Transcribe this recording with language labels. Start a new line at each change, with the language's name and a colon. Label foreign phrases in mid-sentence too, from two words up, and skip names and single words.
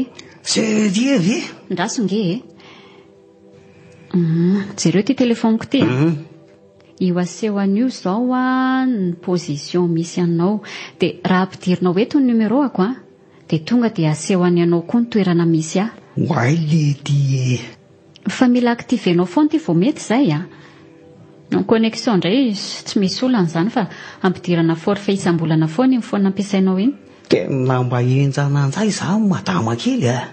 Malagasy: Seria ve? Ndraso nge e. Jereo ty telefoniko ty. Io aseho an'io zao a ny position misy anao. Dia raha ampidirinao eto ny numéroako a, dia tonga dia aseho any anao koa ny toerana misy a.
English: Why lady?
Malagasy: Fa mila aktivenao foana ty vao mety izay a. Ny connexion indray tsy misy olana izany fa ampidirana forfait isam-bolana foana iny foana ampiasainao iny. Tena mba enjana an'izay za madama kely a.